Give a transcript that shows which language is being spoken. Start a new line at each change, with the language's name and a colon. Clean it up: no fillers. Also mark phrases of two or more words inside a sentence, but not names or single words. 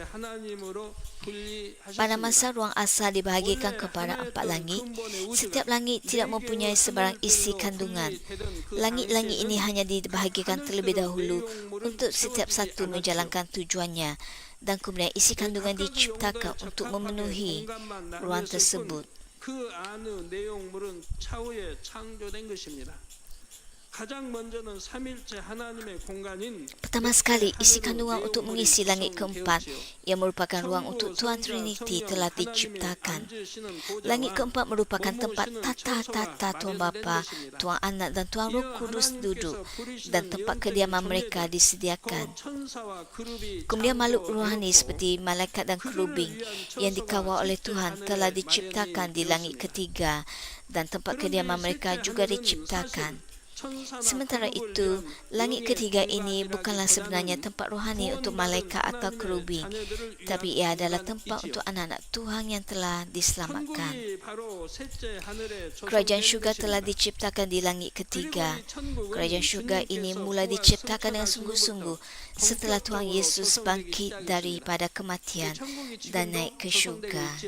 Malay: Pada masa ruang asal dibahagikan kepada 4 langit, setiap langit tidak mempunyai sebarang isi kandungan. Langit-langit ini hanya dibahagikan terlebih dahulu untuk setiap satu menjalankan tujuannya, dan kemudian isi kandungan diciptakan untuk memenuhi ruang tersebut.
Korean: 그 안의 내용물은 차후에 창조된 것입니다. 가장 먼저는 삼일체 하나님의 공간인
Malay: Pertama sekali, isi kandungan untuk mengisi langit keempat yang merupakan ruang untuk Tuhan Trinity telah diciptakan. Langit keempat merupakan tempat tata-tata Tuhan Bapa, Tuhan Anak dan Tuhan Roh Kudus duduk dan tempat kediaman mereka disediakan. Kemudian makhluk rohani seperti malaikat dan kerubing yang dikawal oleh Tuhan telah diciptakan di langit ketiga dan tempat kediaman mereka juga diciptakan. Sementara itu, langit ketiga ini bukanlah sebenarnya tempat rohani untuk malaikat atau kerubing, tapi ia adalah tempat untuk anak-anak Tuhan yang telah diselamatkan. Kerajaan syurga telah diciptakan di langit ketiga. Kerajaan syurga ini mula diciptakan dengan sungguh-sungguh setelah Tuhan Yesus bangkit daripada kematian dan naik ke syurga.